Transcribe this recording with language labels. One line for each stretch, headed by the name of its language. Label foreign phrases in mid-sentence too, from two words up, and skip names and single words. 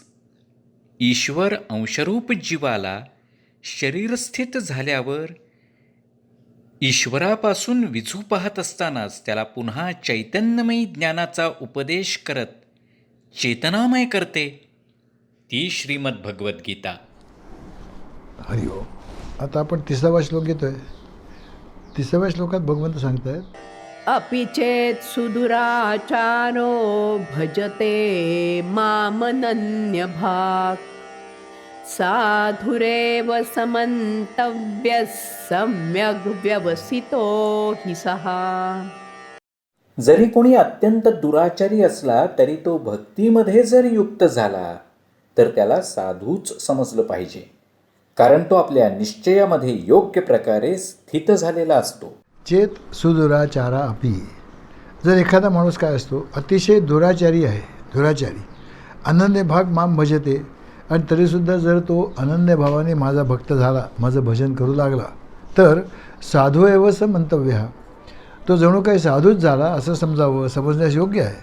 Marathi: ईश्वर अंशरूप जीवाला शरीरस्थित झाल्यावर ईश्वरापासून विझू पाहत असतानाच त्याला पुन्हा चैतन्यमयी ज्ञानाचा उपदेश करत चेतनामय करते, ती श्रीमद्भगवद्गीता. हरि ओम. आता आपण 30वा श्लोक घेतोय. 30व्या श्लोकात भगवंत सांगतायत,
Sanskrit: अपि चेत् सुदुराचारो भजते मामनन्यभाक् साधुरेव समन्तव्यः सम्यग् व्यवसितो हि सः.
Marathi: जरी कोणी अत्यंत दुराचारी असला तरी तो भक्तीमध्ये जर युक्त झाला तर त्याला साधूच समजलं पाहिजे, कारण तो आपल्या निश्चयामध्ये योग्य प्रकारे स्थित झालेला असतो.
Sanskrit: चेत सुदुराचारा अपि.
Marathi: जर एखादा माणूस काय असतो, अतिशय दुराचारी आहे, दुराचारी,
Sanskrit: अनन्य भाग माम भजते,
Marathi: आणि तरीसुद्धा जर तो अनन्य भावाने माझा भक्त झाला, माझं भजन करू लागला, तर
Sanskrit: साधू एवच मंतव्य,
Marathi: तो जणू काही साधूच झाला असं समजावं, समजण्यास योग्य आहे.